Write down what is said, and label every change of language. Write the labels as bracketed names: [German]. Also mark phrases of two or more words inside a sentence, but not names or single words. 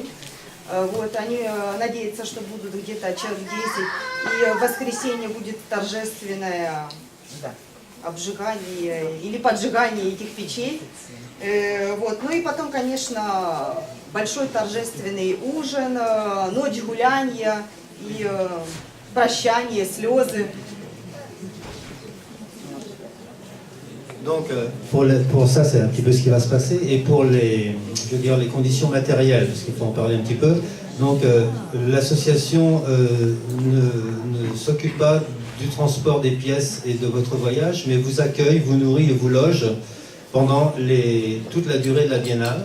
[Russian] Вот, они надеются, что будут где-то человек 10, и в воскресенье будет торжественное обжигание или поджигание этих печей. Вот. Ну и потом, конечно, большой торжественный ужин, ночь гуляния и прощание, слезы. [French] Donc, pour ça, c'est un petit peu ce qui va se passer. Et pour les conditions matérielles, parce qu'il faut en parler un petit peu. Donc, l'association ne s'occupe pas du transport des pièces et de votre voyage, mais vous accueille, vous nourrit et vous loge pendant toute la durée de la biennale.